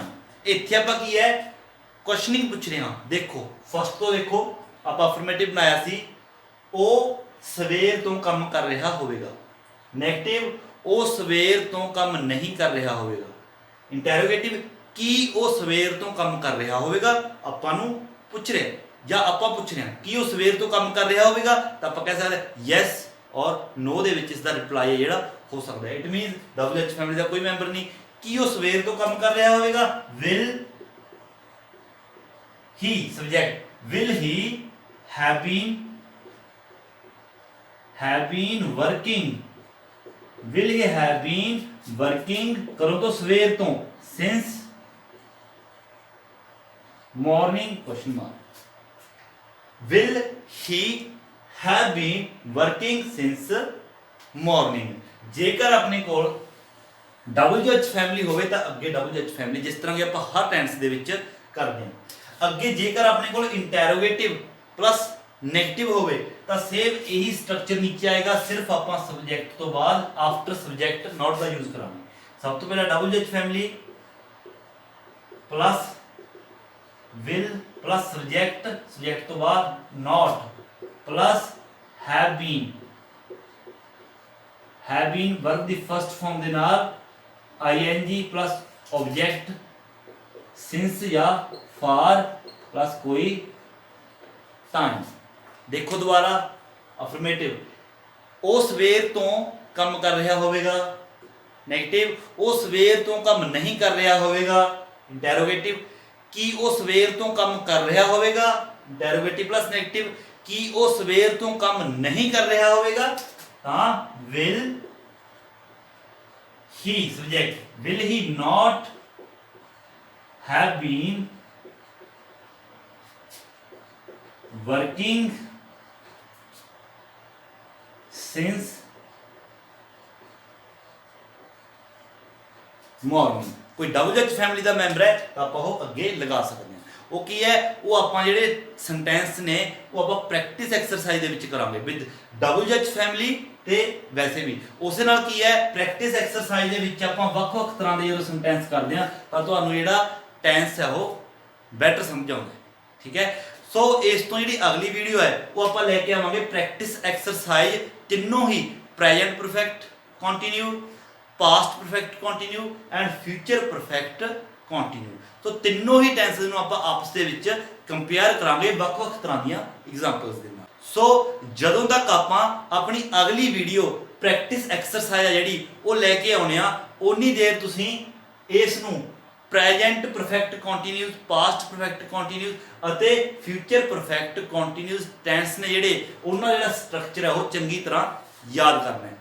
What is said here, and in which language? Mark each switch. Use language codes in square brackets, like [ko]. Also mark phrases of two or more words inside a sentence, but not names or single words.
[pa] ਇੱਥੇ ਆਪਾਂ ਕੀ ਹੈ? ਕੁਐਸਚਨਿੰਗ ਪੁੱਛ ਰਹੇ ਹਾਂ। ਦੇਖੋ ਫਸਟ ਤੋਂ ਦੇਖੋ ਆਪਾਂ ਅਫਰਮੇਟਿਵ ਬਣਾਇਆ ਸੀ, ਉਹ ਸਵੇਰ ਤੋਂ ਕੰਮ ਕਰ ਰਿਹਾ ਹੋਵੇਗਾ। ਨੈਗੇਟਿਵ, ਉਹ ਸਵੇਰ ਤੋਂ ਕੰਮ ਨਹੀਂ ਕਰ ਰਿਹਾ ਹੋਵੇਗਾ। ਇੰਟਰੋਗੇਟਿਵ, ਕੀ ਉਹ ਸਵੇਰ ਤੋਂ ਕੰਮ ਕਰ ਰਿਹਾ ਹੋਵੇਗਾ? ਆਪਾਂ ਨੂੰ ਪੁੱਛ ਰਿਹਾ ਜਾਂ ਆਪਾਂ ਪੁੱਛ ਰਹੇ ਹਾਂ ਕਿ ਉਹ ਸਵੇਰ ਤੋਂ ਕੰਮ ਕਰ ਰਿਹਾ ਹੋਵੇਗਾ, ਤਾਂ ਆਪਾਂ ਕਹਿ ਸਕਦੇ [en] yes or no [pa] ਦੇ ਵਿੱਚ ਇਸ ਦਾ ਰਿਪਲਾਈ ਹੈ ਜਿਹੜਾ ਹੋ ਸਕਦਾ ਹੈ। [en] it means WH family [pa] ਦਾ ਕੋਈ ਮੈਂਬਰ ਨਹੀਂ। ਕੀ ਉਹ ਸਵੇਰ ਤੋਂ ਕੰਮ ਕਰ ਰਿਹਾ ਹੋਵੇਗਾ? [en] will he, subject, will he have been working, will he have been working [pa] ਕਰੋ ਤੋਂ ਸਵੇਰ ਤੋਂ [en] since morning question mark, will he have been working since morning। [pa] ਜੇਕਰ ਆਪਣੇ ਕੋਲ [en] WH family [pa] ਹੋਵੇ ਤਾਂ ਅੱਗੇ [en] WH family, [pa] ਜਿਸ ਤਰ੍ਹਾਂ ਕਿ ਆਪਾਂ ਹਰ ਟੈਂਸ ਦੇ ਵਿੱਚ ਕਰਦੇ ਹਾਂ। ਅੱਗੇ ਜੇਕਰ ਆਪਣੇ ਕੋਲ [en] interrogative plus negative [pa] ਹੋਵੇ ਤਾਂ ਸੇਮ ਇਹੀ ਸਟਰਕਚਰ ਨੀਚੇ ਆਏਗਾ, ਸਿਰਫ ਆਪਾਂ ਸਬਜੈਕਟ ਤੋਂ ਬਾਅਦ [en] after subject not [pa] ਦਾ ਯੂਜ਼ ਕਰਾਂਗੇ। ਸਭ ਤੋਂ ਪਹਿਲਾਂ [en] WH family plus will plus subject, subject [pa] ਤੋਂ ਬਾਅਦ [en] not plus have been, have been verb ਦੀ first form [pa] ਦੇ ਨਾਲ [en] ing plus object since ਜਾਂ for plus ਕੋਈ time। [pa] ਦੇਖੋ ਦੁਬਾਰਾ ਅਫਰਮੇਟਿਵ, ਉਹ ਸਵੇਰ ਤੋਂ ਕੰਮ ਕਰ ਰਿਹਾ ਹੋਵੇਗਾ। ਨੈਗੇਟਿਵ, ਉਹ ਸਵੇਰ ਤੋਂ ਕੰਮ ਨਹੀਂ ਕਰ ਰਿਹਾ ਹੋਵੇਗਾ। ਇੰਟਰੋਗੇਟਿਵ, ਕੀ ਉਹ ਸਵੇਰ ਤੋਂ ਕੰਮ ਕਰ ਰਿਹਾ ਹੋਵੇਗਾ। [en] interrogative plus negative, [pa] ਕੀ ਉਹ ਸਵੇਰ ਤੋਂ ਕੰਮ ਨਹੀਂ ਕਰ ਰਿਹਾ ਹੋਵੇਗਾ। [en] ਤਾਂ will he, subject, will he not have been working since morning। [pa] ਕੋਈ [en] WH family [pa] ਦਾ ਮੈਂਬਰ ਹੈ ਤਾਂ ਆਪਾਂ ਉਹ ਅੱਗੇ ਲਗਾ ਸਕਦੇ ਹਾਂ। ਉਹ ਕੀ ਹੈ? ਉਹ ਆਪਾਂ ਜਿਹੜੇ ਸੈਂਟੈਂਸ ਨੇ ਉਹ ਆਪਾਂ [en] practice exercise [pa] ਦੇ ਵਿੱਚ ਕਰਾਂਗੇ [en] with WH family [pa] ਤੇ ਵੈਸੇ ਵੀ ਉਸੇ ਨਾਲ ਕੀ ਹੈ? [en] practice exercise [pa] ਦੇ ਵਿੱਚ ਆਪਾਂ ਵੱਖ-ਵੱਖ ਤਰ੍ਹਾਂ ਦੇ ਜਦੋਂ ਸੈਂਟੈਂਸ ਕਰਦੇ ਹਾਂ ਤਾਂ ਤੁਹਾਨੂੰ ਜਿਹੜਾ ਟੈਂਸ ਹੈ ਉਹ ਬੈਟਰ ਸਮਝ ਆਉਂਦਾ। ਠੀਕ ਹੈ, ਸੋ ਇਸ ਤੋਂ ਜਿਹੜੀ ਅਗਲੀ ਵੀਡੀਓ ਹੈ ਉਹ ਆਪਾਂ ਲੈ ਕੇ ਆਵਾਂਗੇ [en] practice exercise [pa] ਤਿੰਨੋਂ ਹੀ, [en] present perfect continue, past perfect continue and future perfect ਕੰਟੀਨਿਊ। [pa] ਸੋ ਤਿੰਨੋਂ ਹੀ ਟੈਂਸਸ ਨੂੰ ਆਪਾਂ ਆਪਸ ਦੇ ਵਿੱਚ ਕੰਪੇਅਰ ਕਰਾਂਗੇ ਵੱਖ-ਵੱਖ ਤਰ੍ਹਾਂ ਦੀਆਂ ਐਗਜ਼ਾਮਪਲਸ ਦੇ ਨਾਲ। ਸੋ ਜਦੋਂ ਤੱਕ ਆਪਾਂ ਆਪਣੀ ਅਗਲੀ ਵੀਡੀਓ [en] practice exercise [pa] ਆ ਜਿਹੜੀ ਉਹ ਲੈ ਕੇ ਆਉਣੇ ਆ, ਓਨੀ ਦੇਰ ਤੁਸੀਂ ਇਸ ਨੂੰ [en] present perfect continuous, past perfect continuous [pa] ਅਤੇ [en] future perfect continuous tense [pa] ਨੇ ਜਿਹੜੇ ਉਹਨਾਂ ਦਾ ਜਿਹੜਾ ਸਟਰਕਚਰ ਹੈ ਉਹ ਚੰਗੀ ਤਰ੍ਹਾਂ ਯਾਦ ਕਰਨਾ ਹੈ।